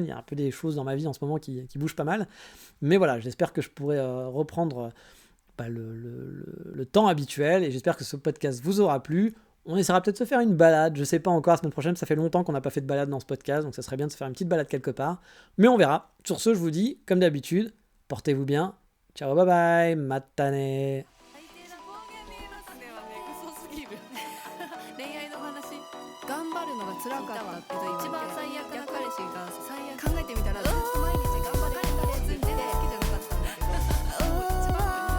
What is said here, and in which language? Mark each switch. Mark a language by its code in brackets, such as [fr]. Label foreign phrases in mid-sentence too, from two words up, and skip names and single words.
[fr] Il y a un peu des choses dans ma vie en ce moment qui bougent pas mal. Mais voilà, j'espère que je pourrai reprendre le temps habituel. Et j'espère que ce podcast vous aura plu. On essaiera peut-être de se faire une balade, je sais pas encore, la semaine prochaine, ça fait longtemps qu'on n'a pas fait de balade dans ce podcast, donc ça serait bien de se faire une petite balade quelque part. Mais on verra. Sur ce, je vous dis, comme d'habitude, portez-vous bien. [en] Ciao, bye bye, [ja] matane. 頑張るのが辛かったって一番最悪な彼氏が考えてみたらずっと毎日頑張れ頑張れって言って好きじゃなかったんだけど一番